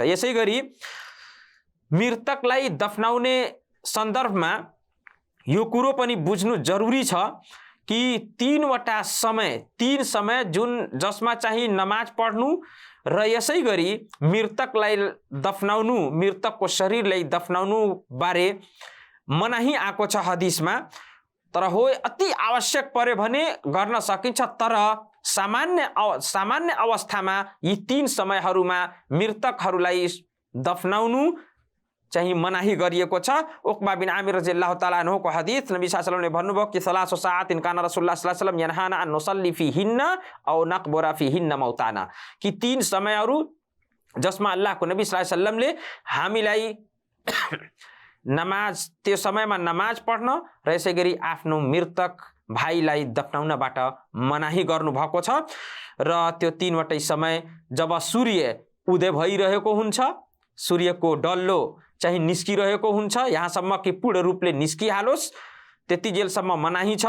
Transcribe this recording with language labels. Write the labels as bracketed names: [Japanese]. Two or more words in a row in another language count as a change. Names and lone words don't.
[Nepali] यसै गरी मृतकलाई दफनाउने सन्दर्भमा यो कुरो पनि बुझ्नु जरुरी छ कि 3 समय जुन जसमा चाहिँ नमाज पढ्नु र यसै गरी मृतकलाई दफनाउनु, मृतकको शरीरलाई दफनाउनु बारे मनाही आएको छ हदिसमा। तर हो अति आवश्यक पर्यो भने गर्न सकिन्छ, तर सामान्य अवस्थामा यी 3 समयहरूमा मृतकहरूलाई दफनाउनु चाहिँ मनाही गरिएको छ। उक्बा बिन आमिर [Arabic] رضي الله تعالى عنه [Nepali] को हदीस नबी [Arabic] صلى الله عليه وسلم [Nepali] ने भन्नुभयो कि [Arabic] ثلاث ساعات كان رسول الله صلى الله عليه وسلم ينهانا أن نصلي فيهن أو نقبر فيهن موتانا, [Nepali] कि 3 समयहरू जसमा अल्लाहको नबी [Arabic] صلى الله عليه وسلم [Nepali] हामीलाई नमाज, त्यो समयमा नमाज पढ्न र यसै गरी आफ्नो मृतक भाइलाई दफनाउनबाट मनाही गर्नु भएको छ। र त्यो 3 वटै समय जब सूर्य उदय भइरहेको हुन्छ, सूर्यको डल्लो चाहिँ निस्किरहेको हुन्छ, यहाँसम्म कि पूर्ण रूपले निस्किहालोस् त्यति जेलसम्म मनाही छ।